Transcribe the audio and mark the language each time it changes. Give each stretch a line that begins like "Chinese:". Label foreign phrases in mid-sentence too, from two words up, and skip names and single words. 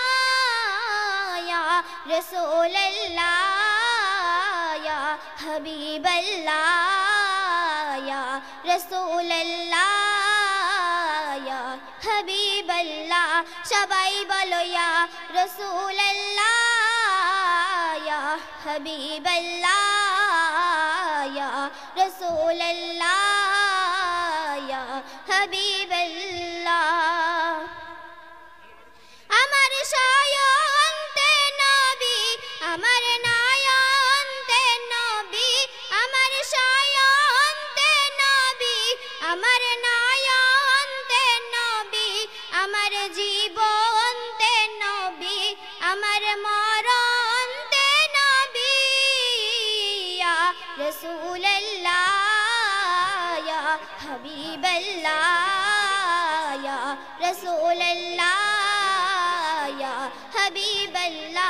Arabic: يا رسول الله، يا حبيب الله، يا رسول الله، يا حبيب الله.
Bangla: সবাই বলো
Arabic: يا رسول الله، يا حبيب الله، يا رسول الله، يا حبيب الله.
Bangla: আমার শয়নে নবী, আমার নয়নে নবী, আমার শয়নে নবী, আমার নয়নে নবী, আমার জীবন্তে নবী, আমার মরণতে নবী।
Arabic: يا رسول الله، يا حبيب الله، يا رسول الله، يا حبيب الله.